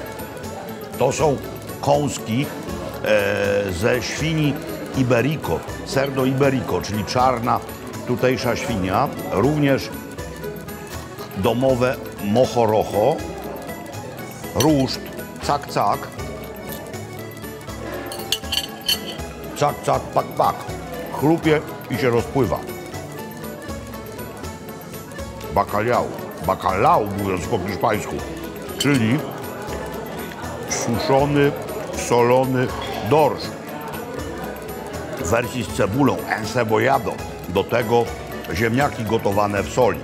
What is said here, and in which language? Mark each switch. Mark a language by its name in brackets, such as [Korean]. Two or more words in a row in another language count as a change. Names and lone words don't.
[Polish] To są kąski ze świni Iberico, [Spanish] cerdo Iberico, [Polish] czyli czarna tutejsza świnia, również domowe mohorocho, ruszt, cak, cak, cak, cak, pak, pak, chrupie i się rozpływa. Bacalhau, mówiąc po hiszpańsku, czyli suszony, solony dorsz w wersji z cebulą, encebollado, do tego ziemniaki gotowane w soli.